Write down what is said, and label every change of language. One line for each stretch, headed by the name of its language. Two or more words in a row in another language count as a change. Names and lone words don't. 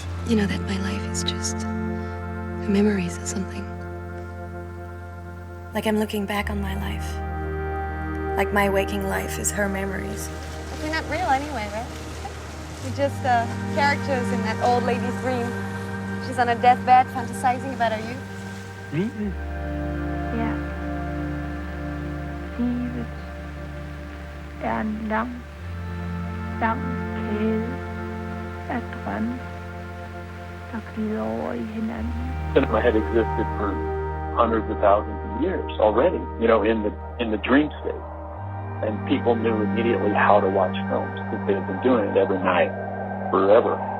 English: You know that my life is just her memories or something. Like I'm looking back on my life. Like my waking life is her memories. We're not real anyway, right? We're just characters in that old lady's dream. She's on a deathbed fantasizing about her youth.
Danish: Livet. Ja. Livet en lang kæde af drømme, der glider over i hinanden.
English: Cinema had existed for hundreds of thousands of years already, you know, in the dream state. And people knew immediately how to watch films because they had been doing it every night forever.